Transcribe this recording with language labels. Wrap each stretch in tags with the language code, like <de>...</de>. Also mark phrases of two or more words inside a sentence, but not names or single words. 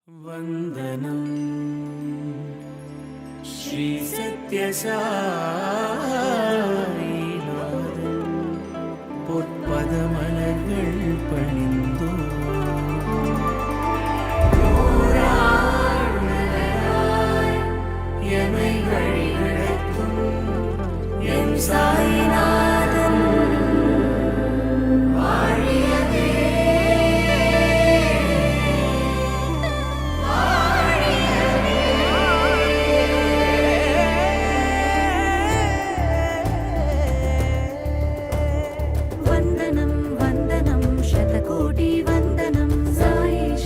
<sa>वंदनम श्री सत्यसाईनाथन</sa> <ta>பொற்பதமலர்கள் பணிந்தோ எமை வழிநடத்தும் எம் சாய்நாதன் வாழியவே</ta> <sa>वंदनं वंदनं शतकोटि वंदनं साईश</sa>